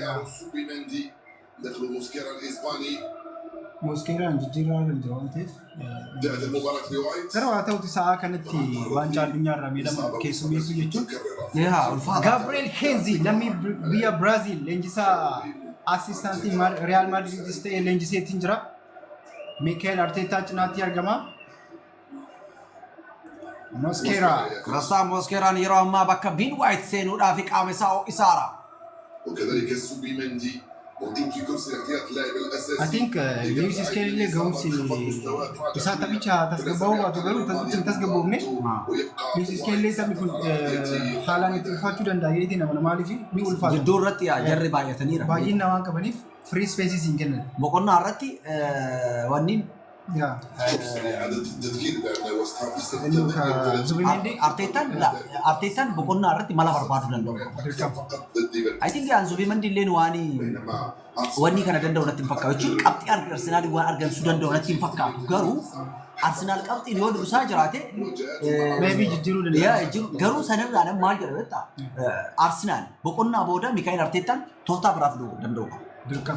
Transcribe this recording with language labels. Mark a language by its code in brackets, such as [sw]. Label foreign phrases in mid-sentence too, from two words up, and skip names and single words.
[om] Moskeeraan jijjiirraa kan jiru waan ta'eef gara waa ta'utti sa'aa kanatti waancaa addunyaarraa miidhama keessummeessuu jechuun Gabriel Henzi lammii biyya Biraazil leenjisaa asistaantii Real Madridis ta'ee leenjiseetiin jira. Mikel Arteta cinaatti argama. Mosquera. Rasa Mosquera yeroo ammaa bakka Bin White seenuudhaaf qaama isaa isaara. [ar] وكذلك السوبيمندي موجود في كرسي احتياط اللاعب الاساسي. [en] I think [om] Lewis Skelly gahumsi isaa taphicha tasgabbaa'uu baatu garuu taphicha tasgabboofne Lewis Skelly taphni kun haalaan itti ulfaachuu danda'a jedhee nama maaliif ni ulfaata. Jidduu irratti jarri baay'ataniira. Baay'ina waan qabaniif [en] free spaces [om] hin kennan. Boqonnaa irratti wanniin [ar] عدد التذكير بأن وست [om] Arteetaan boqonnaa irratti mala barbaaduu danda'u. [en] I think [om] Zubimendi illee wanni kana danda'u natti hin fakkaatu. Jechuun qabxii Arsenaal waan argamsiisuu danda'u natti hin fakkaatu. Garuu Arsenaal qabxiin yoo dursaa jiraate maybe jijjiiruu danda'a. Garuu sanarraa maal jedha beektaa? Arsenaal boqonnaa booda Mikaayil Arteetaan tooftaa biraaf danda'u qaba.